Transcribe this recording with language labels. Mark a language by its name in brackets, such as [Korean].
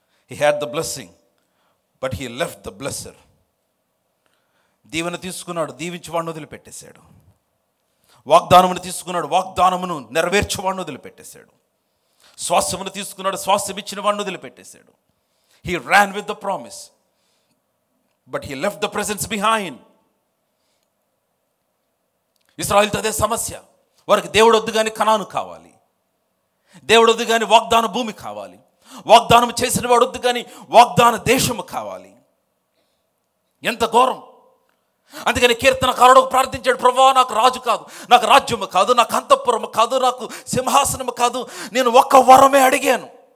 [English] He had the blessing but he left the blesser. [Telugu] దీవెన తీసుకున్నాడు, దీవించేవాడిని వదిలిపెట్టేశాడు. వాగ్దానమును తీసుకున్నాడు, వాగ్దానమును నెరవేర్చేవాడిని వదిలిపెట్టేశాడు. స్వాస్థ్యమును తీసుకున్నాడు, స్వాస్థ్యం ఇచ్చిన వాడిని వదిలిపెట్టేశాడు. [English] He ran with the promise but he left the presence behind. [Telugu] ఇశ్రాయేలుతో అదే సమస్య. వారికి దేవుడు వద్దు కానీ కనాను కావాలి, దేవుడు వద్దు కానీ వాగ్దాన భూమి కావాలి, వాగ్దానం చేసిన వాడు వద్దు కానీ వాగ్దాన దేశము కావాలి. ఎంత ఘోరం! అందుకని కీర్తనకారుడు ప్రార్థించాడు, ప్రభువా నాకు రాజు కాదు, నాకు రాజ్యము కాదు, నాకు అంతఃపురము కాదు, నాకు సింహాసనము కాదు, నేను ఒక్క వరమే అడిగాను.